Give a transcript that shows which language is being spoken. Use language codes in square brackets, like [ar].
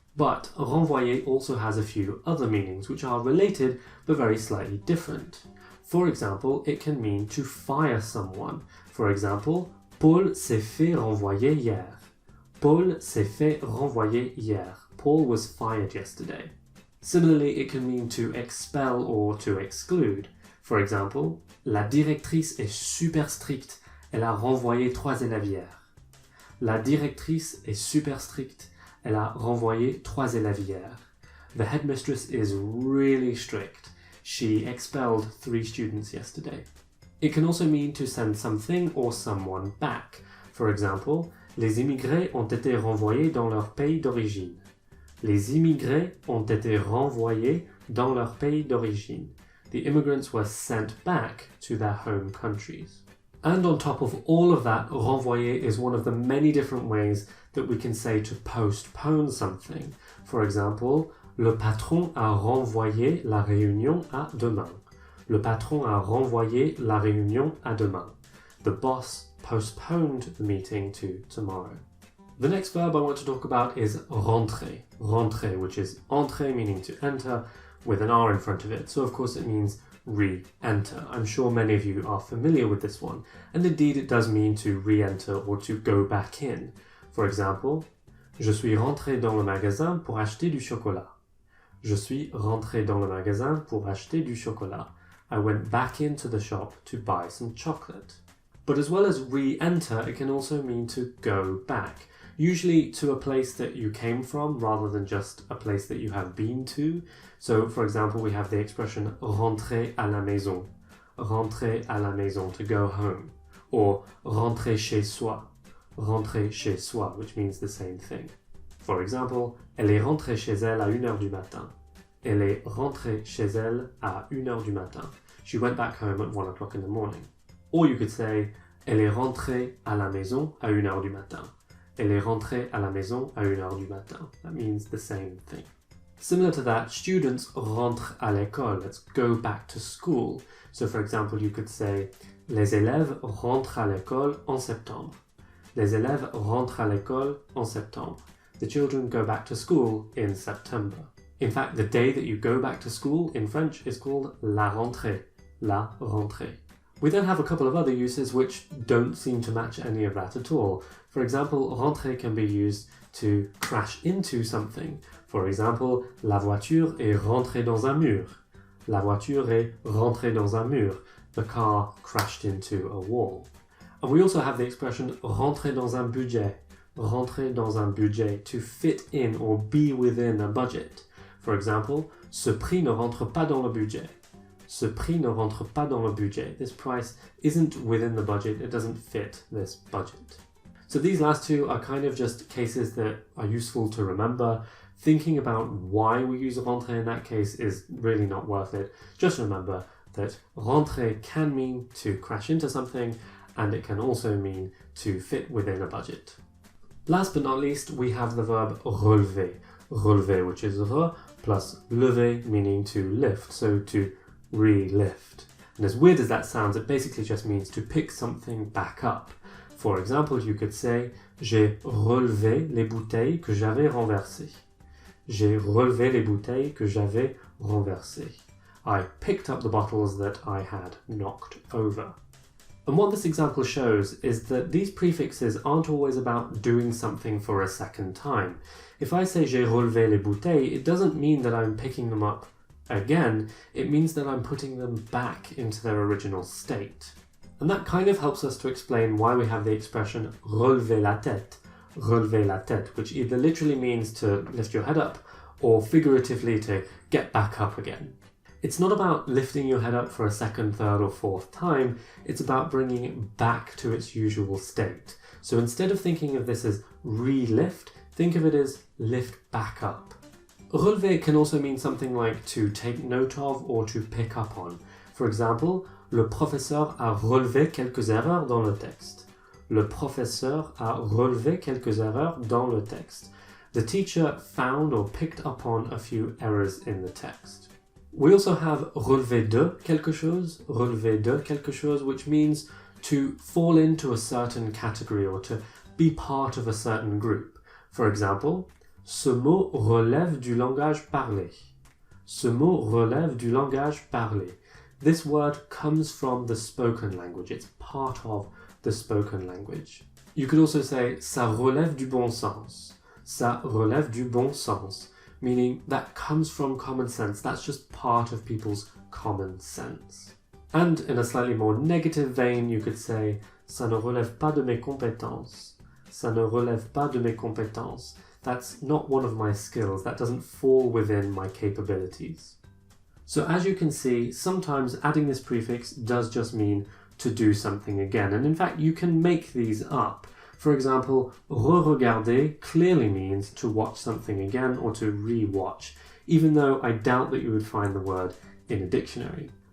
[en] But renvoyer also has a few other meanings which are related but very slightly different. For example, it can mean to fire someone. For example, [fr] Paul s'est fait renvoyer hier. Paul s'est fait renvoyer hier. [en] Paul was fired yesterday. Similarly, it can mean to expel or to exclude. For example, [fr] la directrice est super stricte. Elle a renvoyé 3 élèves hier. La directrice est super stricte. Elle a renvoyé 3 élèves hier. [en] The headmistress is really strict. She expelled 3 students yesterday. It can also mean to send something or someone back. For example, [fr] les immigrés ont été renvoyés dans leur pays d'origine. Les immigrés ont été renvoyés dans leur pays d'origine. [en] The immigrants were sent back to their home countries. And on top of all of that, renvoyer is one of the many different ways that we can say to postpone something. For example, [fr] le patron a renvoyé la réunion à demain. Le patron a renvoyé la réunion à demain. [en] The boss postponed the meeting to tomorrow. The next verb I want to talk about is rentrer. Rentrer, which is entrer, meaning to enter, with an R in front of it. So of course it means re-enter. I'm sure many of you are familiar with this one. And indeed it does mean to re-enter or to go back in. For example, [fr] je suis rentré dans le magasin pour acheter du chocolat. Je suis rentré dans le magasin pour acheter du chocolat. [en] I went back into the shop to buy some chocolate. But as well as re-enter, it can also mean to go back. Usually to a place that you came from rather than just a place that you have been to. So, for example, we have the expression [fr] rentrer à la maison. Rentrer à la maison, [en] to go home. Or [fr] rentrer chez soi. Rentrer chez soi, [en] which means the same thing. For example, [fr] elle est rentrée chez elle à 1h du matin. Elle est rentrée chez elle à 1h du matin. [en] She went back home at 1 o'clock in the morning. Or you could say, [fr] elle est rentrée à la maison à 1h du matin. Elle est rentrée à la maison à 1h du matin. [en] That means the same thing. Similar to that, students [fr] rentrent à l'école. [en] Let's go back to school. So for example, you could say, [fr] les élèves rentrent à l'école en septembre. Les élèves rentrent à l'école en septembre. [en] The children go back to school in September. In fact, the day that you go back to school in French is called [fr] la rentrée. La rentrée. [en] We then have a couple of other uses which don't seem to match any of that at all. For example, rentrer can be used to crash into something. For example, [fr] la voiture est rentrée dans un mur. La voiture est rentrée dans un mur. [en] The car crashed into a wall. And we also have the expression [fr] rentrer dans un budget. rentrer dans un budget, [en] to fit in or be within a budget. For example, [fr] ce prix ne rentre pas dans le budget. Ce prix ne rentre pas dans le budget. [en] This price isn't within the budget, it doesn't fit this budget. So these last two are kind of just cases that are useful to remember. Thinking about why we use rentrer in that case is really not worth it. Just remember that rentrer can mean to crash into something, and it can also mean to fit within a budget. Last but not least, we have the verb relever. Relever, which is re plus lever, meaning to lift, so to relift. And as weird as that sounds, it basically just means to pick something back up. For example, you could say, [fr] j'ai relevé les bouteilles que j'avais renversées. J'ai relevé les bouteilles que j'avais renversées. [en] I picked up the bottles that I had knocked over. And what this example shows is that these prefixes aren't always about doing something for a second time. If I say [fr] j'ai relevé les bouteilles, [en] it doesn't mean that I'm picking them up again, it means that I'm putting them back into their original state. And that kind of helps us to explain why we have the expression [fr] relever la tête, [en] which either literally means to lift your head up or figuratively to get back up again. It's not about lifting your head up for a second, third or fourth time, it's about bringing it back to its usual state. So instead of thinking of this as relift, think of it as lift back up. Relever can also mean something like to take note of or to pick up on. For example, [fr] le professeur a relevé quelques erreurs dans le texte. Le professeur a relevé quelques erreurs dans le texte. [en] The teacher found or picked up on a few errors in the text. We also have [fr] relever de quelque chose, [en] which means to fall into a certain category or to be part of a certain group. For example, [fr] ce mot relève du langage parlé. Ce mot relève du langage parlé. [en] This word comes from the spoken language. It's part of the spoken language. You could also say [fr] ça relève du bon sens. Ça relève du bon sens, [en] meaning that comes from common sense. That's just part of people's common sense. And in a slightly more negative vein, you could say [fr] ça ne relève pas de mes compétences. Ça ne relève pas de mes compétences. [en] That's not one of my skills. That doesn't fall within my capabilities. So as you can see, sometimes adding this prefix does just mean to do something again. And in fact, you can make these up. For example, re-regarder clearly means to watch something again or to re-watch, even though I doubt that you would find the word in a dictionary.